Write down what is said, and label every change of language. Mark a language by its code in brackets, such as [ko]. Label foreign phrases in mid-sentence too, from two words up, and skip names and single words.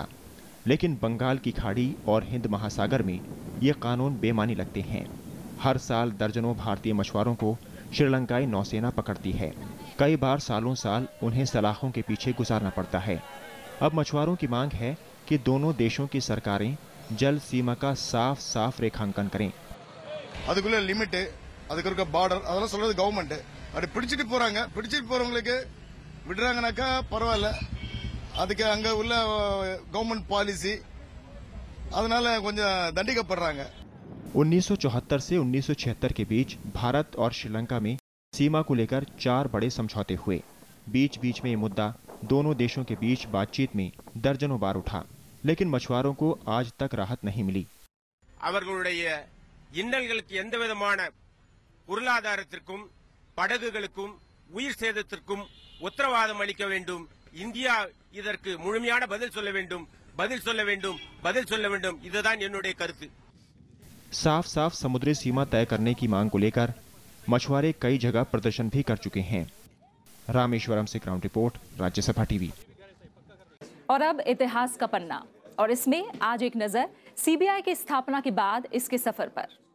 [hi] लेकिन बंगाल की खाड़ी और हिंद महासागर में ये कानून बेमानी लगते हैं। हर साल दर्जनों भारतीय मछुआरों को श्रीलंकाई नौसेना पकड़ती है। कई बार सालों साल उन्हें सलाखों के पीछे गुजारना पड़ता है। अब मछुआरों की मांग है कि दोनों देशों की सरकारें जल सीमा का साफ साफ रेखांकन करें। [ta] அதுக்குள்ள லிமிட், அதுக்கு இருக்க பார்டர் அதெல்லாம் சொல்றது கவர்மெண்ட். அப்படி பிடிச்சிட்டு போறாங்க. பிடிச்சிட்டு போறவங்களுக்கு விடுறாங்கனாக்கா பரவாயில்ல. அதுக்கு அங்க உள்ள [en] government policy [ta] அதனால கொஞ்சம் தண்டிக்கப்படுறாங்க। [hi] 1974 से 1976 के बीच भारत और श्रीलंका में सीमा को लेकर 4 बड़े समझौते हुए। बीच बीच में ये मुद्दा दोनों देशों के बीच बातचीत में दर्जनों बार उठा, लेकिन मछुआरों को आज तक राहत नहीं मिली। [ta] அவர்களுடைய இன்னல்களுக்கு எந்தவிதமான பொருளாதாரத்திற்கும் படகுகளுக்கும் உயிர் சேதத்திற்கும் உத்தரவாதம் அளிக்க வேண்டும்। இந்தியா இதற்கு முழுமையான பதில் சொல்ல வேண்டும், பதில் சொல்ல வேண்டும், பதில் சொல்ல வேண்டும்। இதுதான் என்னுடைய கருத்து। [hi] साफ साफ समुद्री सीमा तय करने की मांग को लेकर मछुआरे कई जगह प्रदर्शन भी कर चुके हैं। रामेश्वरम से [en] ground report, [hi] राज्यसभा टीवी। और अब इतिहास का पन्ना, और इसमें आज एक नजर सीबीआई की स्थापना के बाद इसके सफर पर।